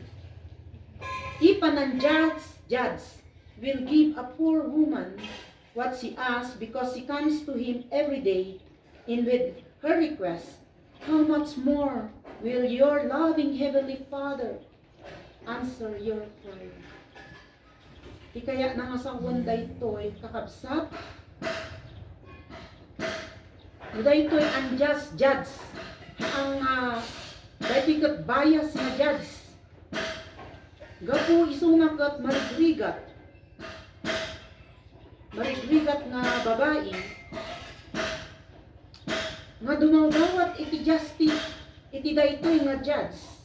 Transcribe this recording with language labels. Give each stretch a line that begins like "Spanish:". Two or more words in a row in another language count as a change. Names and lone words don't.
English: If an unjust judge will give a poor woman what she asks because she comes to him every day and with her request, how much more will your loving Heavenly Father answer your prayer?
Iloko: Di kaya nangasawon daytoy kakabsat, daytoy
English: unjust judge,
Iloko: ang daytoy bias na judge, gapo isuna kat marigrigat nga babae, nga dumawdawat iti justice, iti daytoy nga judge.